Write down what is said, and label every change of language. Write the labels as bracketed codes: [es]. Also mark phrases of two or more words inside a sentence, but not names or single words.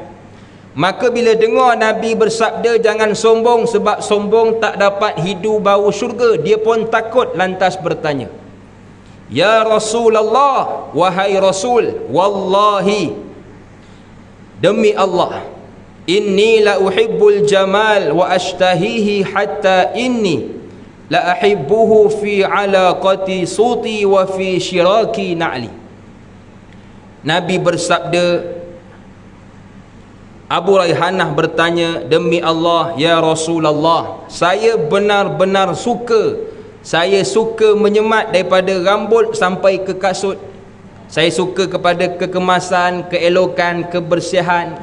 [ms] Maka bila dengar Nabi bersabda jangan sombong sebab sombong tak dapat hidu bau syurga, dia pun takut, lantas bertanya, [ar] يا رسول الله, [ms] wahai Rasul, wallahi, demi Allah, [ar] إني لأحب الجمال وأشتهيه حتى إني لأحبه في علاقة سوطي وفي شراك نعلي. [ms] Nabi bersabda, Abu Raihanah bertanya, demi Allah [ar] يا رسول الله, [ms] saya benar-benar suka, saya suka menyemat daripada rambut sampai ke kasut. Saya suka kepada kekemasan, keelokan, kebersihan.